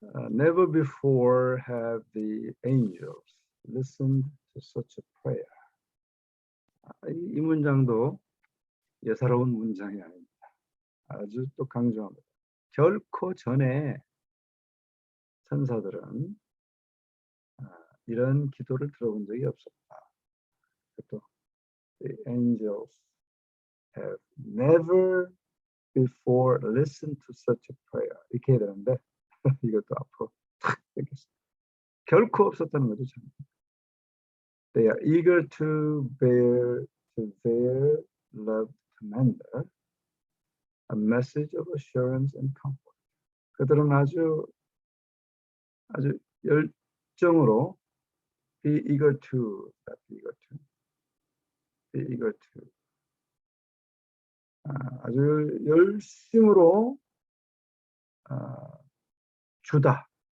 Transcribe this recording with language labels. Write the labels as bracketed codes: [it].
[en] Never before have the angels listened to such a prayer. [ko] 이 문장도 예사로운 문장이 아닙니다. 아주 또 강조합니다. 결코 전에 천사들은 이런 기도를 들어본 적이 없었다. [en] 또 the angels have never before listened to such a prayer. [ko] 이렇게 해야 되는데 이것도 앞으로 탁 뺏겼어요. 결코 없었다는 거죠. 참. [en] They are eager to bear to their loved commander a message of assurance and comfort. [ko] 그들은 아주 열정으로 [en] be eager to, be eager to, [ko] 아주 열심으로 주다.